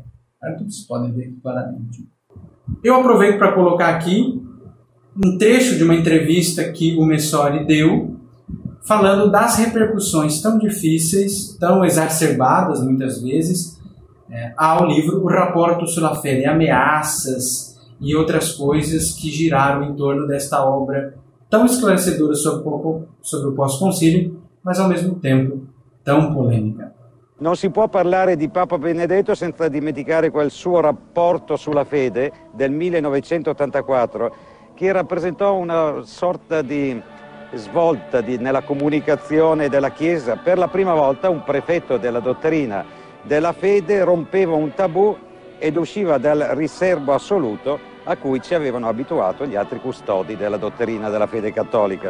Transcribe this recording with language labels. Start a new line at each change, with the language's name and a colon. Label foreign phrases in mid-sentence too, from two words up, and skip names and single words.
Portuguese: Vocês podem ver claramente. Eu aproveito para colocar aqui um trecho de uma entrevista que o Messori deu falando das repercussões tão difíceis, tão exacerbadas muitas vezes, ao livro O Rapporto sulla Fede, ameaças e outras coisas que giraram em torno desta obra tão esclarecedora sobre o pós-concílio, mas ao mesmo tempo tão polêmica.
Italian: Non si può parlare di Papa Benedetto senza dimenticare quel suo rapporto sulla fede del 1984 che rappresentò una sorta di svolta nella comunicazione della Chiesa. Per la prima volta un prefetto della dottrina della fede rompeva un tabù ed usciva dal riserbo assoluto a cui ci avevano abituato gli altri custodi della dottrina della fede cattolica.